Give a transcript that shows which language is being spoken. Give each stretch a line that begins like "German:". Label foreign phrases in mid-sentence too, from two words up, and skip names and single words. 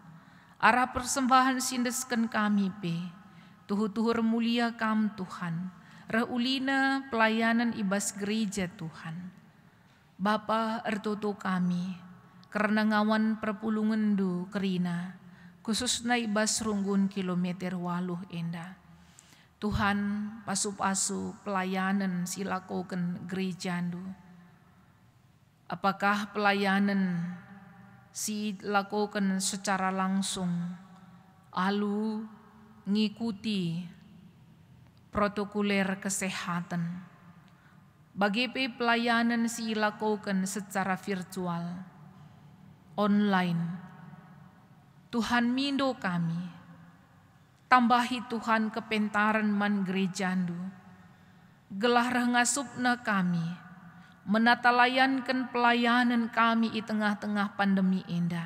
Batak Karo: Arah persembahan sindeskan kami pe, tuhu-tuhur mulia kam Tuhan, reulina pelayanan ibas gereja Tuhan. Bapa ertoto kami, karena ngawan perpulungan du kerina, khususna ibas runggun kilometer 8 enda. Tuhan pasu-pasu pelayanan silakoken gereja ndu.
Indonesian: Apakah pelayanan si lakukan secara langsung, alu ngikuti protokoler kesehatan. Bagi pelayanan si lakukan secara virtual, online.
Batak Karo: Tuhan mindo kami, tambahi Tuhan kepentaran man gerejandu, gelah ngasupna kami, menatalayankan pelayanan kami
Indonesian: di tengah-tengah pandemi
Batak Karo: indah.